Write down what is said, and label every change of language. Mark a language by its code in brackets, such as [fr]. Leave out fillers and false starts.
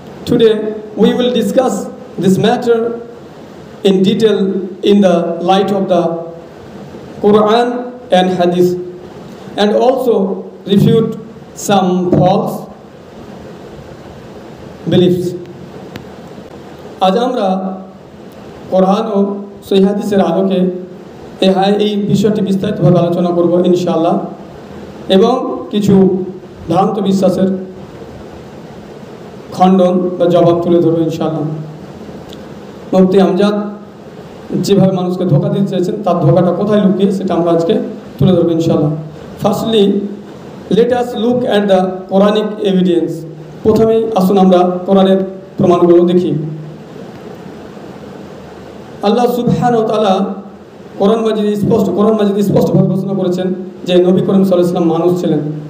[en] Today we will discuss this matter in detail in the light of the Quran and Hadith, and also refute some false beliefs. [bn] আজ আমরা কোরআন ও সহিহ হাদিসের আলোকে এই বিষয়টি বিস্তারিতভাবে আলোচনা করব ইনশাআল্লাহ, এবং কিছু ভ্রান্ত বিশ্বাসের খণ্ডন বা জবাব তুলে ধরব ইনশাআল্লাহ। মুফতি আমজাদ যেভাবে মানুষকে ধোঁকা দিতে চেয়েছেন, তার ধোঁকাটা কোথায় লুকিয়ে সেটা আমরা আজকে তুলে ধরব ইনশাআল্লাহ। [en] Firstly, let us look at the Quranic evidence. [bn] প্রথমেই আসুন আমরা কোরআনের প্রমাণগুলো দেখি। আল্লাহ সুবহানাহু ওয়া তাআলা কোরআন মাজিদে স্পষ্টভাবে ঘোষণা করেছেন যে নবী করিম সাল্লাল্লাহু আলাইহি ওয়াসাল্লাম মানুষ ছিলেন।